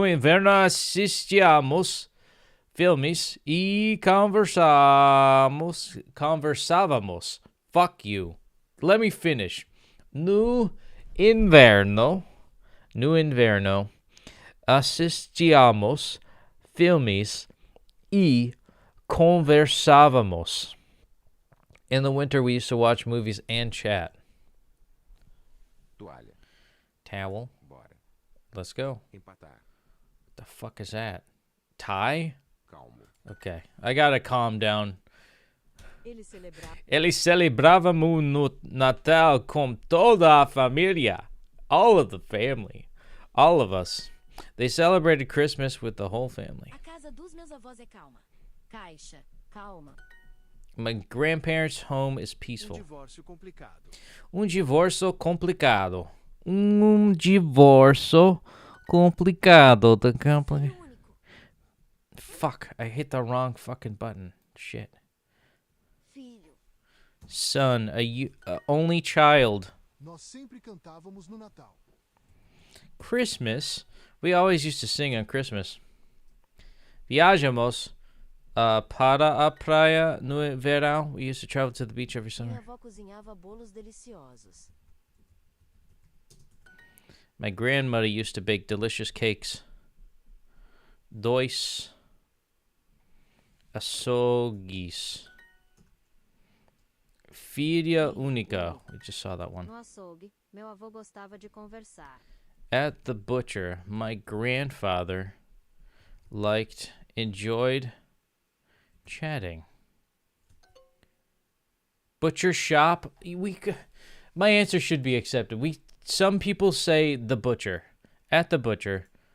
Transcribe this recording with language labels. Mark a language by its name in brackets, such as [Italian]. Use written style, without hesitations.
[Portuguese] No inverno assistíamos filmes e conversávamos. [English] Fuck you. Let me finish. [Portuguese] No inverno assistíamos filmes e conversávamos. [English] In the winter, we used to watch movies and chat. [Portuguese] Toalha. [English] Towel. [Portuguese] Bora. [English] Let's go. [Portuguese] Empatar. [English] The fuck is that? Tie? [Portuguese] Calmo. [English] Okay, I gotta calm down. [Portuguese] Ele celebrava Eles celebravam no Natal com toda a família. [English] All of the family. All of us. They celebrated Christmas with the whole family. [Portuguese] A casa dos meus avós é calma. Caixa, calma. [English] My grandparents' home is [Portuguese] Um [English] peaceful. [Portuguese] divórcio complicado. Divórcio complicado. Divórcio complicado. [English] The compli- [Portuguese] Filho único. [English] Fuck, I hit the wrong fucking button. Shit. [Portuguese] Filho. [English] Son, a only child. [Portuguese] Nós sempre cantávamos no Natal. [English] Christmas? We always used to sing on Christmas. [Portuguese] Viajamos para a praia no verão. [English] We used to travel to the beach every [Portuguese] Minha [English] summer. [Portuguese] avó cozinhava bolos deliciosos. [English] My grandmother used to bake delicious cakes. [Portuguese] Dois açougues. Filha única. [English] We just saw that one. [Portuguese] No açougue, meu avô gostava de conversar. [English] At the butcher, my grandfather enjoyed chatting. Butcher shop. My answer should be accepted. Some people say the butcher. At the butcher.